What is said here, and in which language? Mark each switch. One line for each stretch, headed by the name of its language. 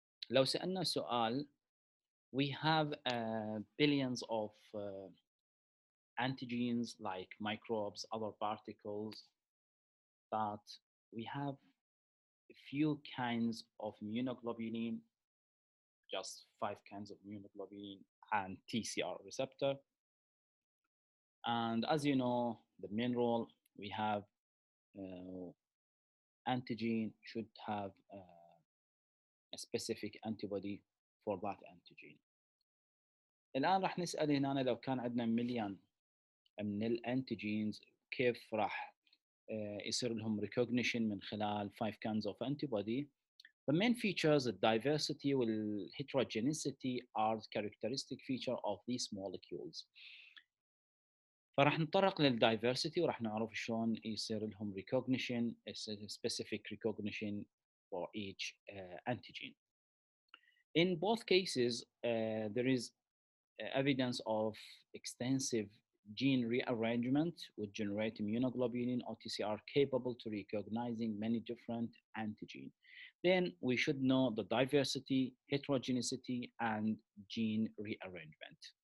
Arabic: لو سألنا سؤال,
English: we have billions of antigens like microbes, other particles, but we have a few kinds of immunoglobulin, just 5 kinds of immunoglobulin and TCR receptor. And as you know, the main role we have antigen should have a specific antibody for that antigen.
Arabic: الآن راح نسأل هنا لو كان عندنا مليون من الانتيجينز كيف راح يصير لهم recognition من خلال
English: 5 kinds of antibody. The main features, the diversity and heterogeneity are characteristic feature of these molecules.
Arabic: فراح نتطرق للdiversity وراح نعرف شلون يصير لهم recognition,
English: specific recognition for each antigen. In both cases, there is evidence of extensive gene rearrangement which generate immunoglobulin or TCR capable to recognizing many different antigens. Then we should know the diversity, heterogeneity, and gene rearrangement.